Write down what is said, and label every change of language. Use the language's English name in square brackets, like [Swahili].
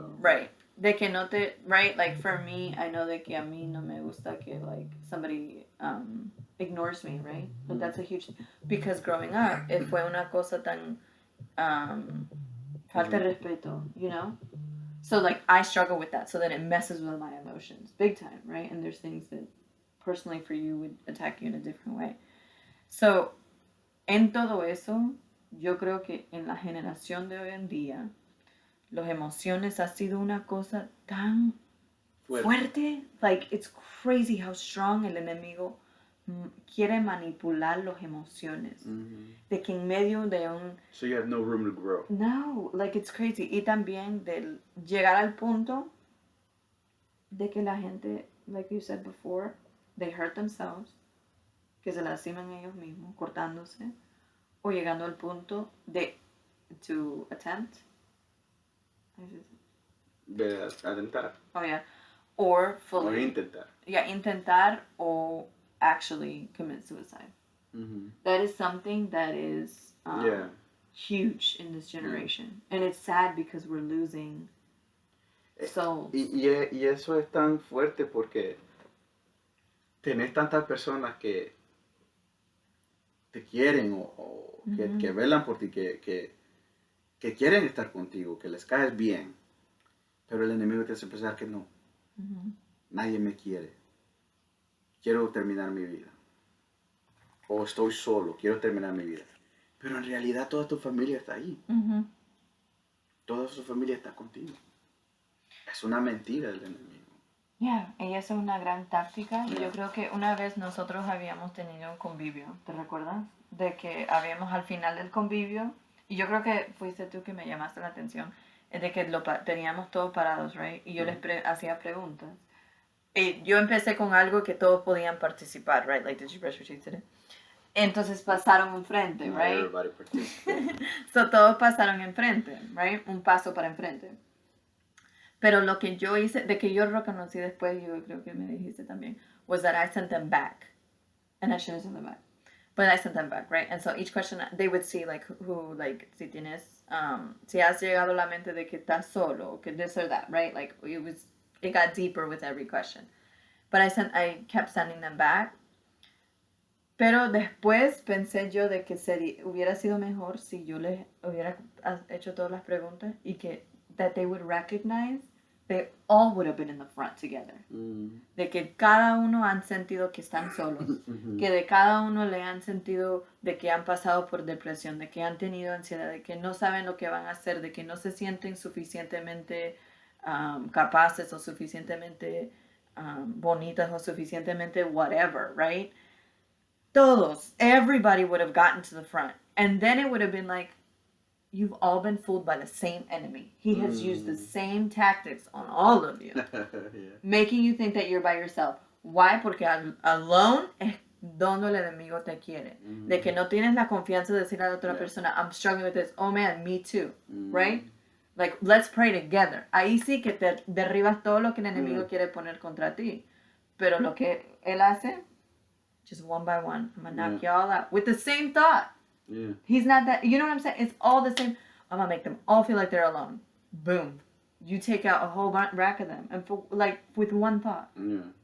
[English] Right. [Spanish] De que no te, [English] right? Like for me, I know [Spanish] de que a mí no me gusta que [English] like somebody ignores me, right? But that's a huge, because growing up, it [Spanish] fue una cosa tan falta de respeto, [English] you know? So like I struggle with that, so then it messes with my emotions big time, right? And there's things that personally for you would attack you in a different way. [Spanish] So en todo eso, yo creo que en la generación de hoy en día, las emociones ha sido una cosa tan fuerte. [English] Like it's crazy how strong [Spanish] el enemigo quiere manipular las emociones. De que en medio de un... [English] So you have no room to grow. No, like it's crazy. [Spanish] Y también de llegar al punto de que la gente, [English] like you said before, they hurt themselves, [Spanish] que se lastiman ellos mismos, cortándose, o llegando al punto de [English] to attempt. [Spanish] De atentar. [English] Oh yeah. Or fully. [Spanish] Or intentar. [English] Yeah, [Spanish] intentar [English] or actually commit suicide. That is something that is huge in this generation. And it's sad because we're losing souls. [Spanish] Y eso es tan fuerte porque tenés tantas personas que te quieren o que velan por ti, que quieren estar contigo, que les caes bien, pero el enemigo te hace pensar que no. Nadie me quiere. Quiero terminar mi vida. O estoy solo, quiero terminar mi vida. Pero en realidad toda tu familia está ahí. Toda su familia está contigo. Es una mentira del enemigo. Yeah, y eso es una gran táctica. Y yo creo que una vez nosotros habíamos tenido un convivio, ¿te recuerdas? De que habíamos al final del convivio, y yo creo que fuiste tú que me llamaste la atención, de que teníamos todos parados, right? Y yo les hacía preguntas. Y yo empecé con algo que todos podían participar, right? [English] Like, did you brush your teeth today? [Spanish] Entonces pasaron enfrente, right? [English] Everybody participated. [Spanish] So todos pasaron enfrente, right? Un paso para enfrente. Pero lo que yo hice, de que yo reconocí después, yo creo que me dijiste también, [English] was that I sent them back. And I shouldn't send them back. But I sent them back, right? And so each question, they would see, like, who like, [Spanish] si tienes, si has llegado a la mente de que estás solo, que [English] this or that, right? Like, it got deeper with every question. But I kept sending them back. [Spanish] Pero después pensé yo de que hubiera sido mejor si yo les hubiera hecho todas las preguntas y que [English] that they would recognize they all would have been in the front together. [Spanish] De que cada uno han sentido que están solos, que de cada uno le han sentido de que han pasado por depresión, de que han tenido ansiedad, de que no saben lo que van a hacer, de que no se sienten suficientemente capaces o suficientemente bonitas o suficientemente whatever, right? Todos, [English] everybody would have gotten to the front. And then it would have been like, you've all been fooled by the same enemy. He has used the same tactics on all of you, making you think that you're by yourself. Why? [Spanish] Porque alone es donde el enemigo te quiere. De que no tienes la confianza de decir a la otra persona, [English] I'm struggling with this. Oh man, me too. [Spanish] Right? [English] Like, let's pray together. [Spanish] Ahí sí que te derribas todo lo que el enemigo quiere poner contra ti. Pero lo que él hace, [English] just one by one, I'm going to knock you all out. With the same thought. Yeah. He's not that, you know what I'm saying? It's all the same. I'm going to make them all feel like they're alone. Boom. You take out a whole rack of them. And for, like, with one thought. Yeah.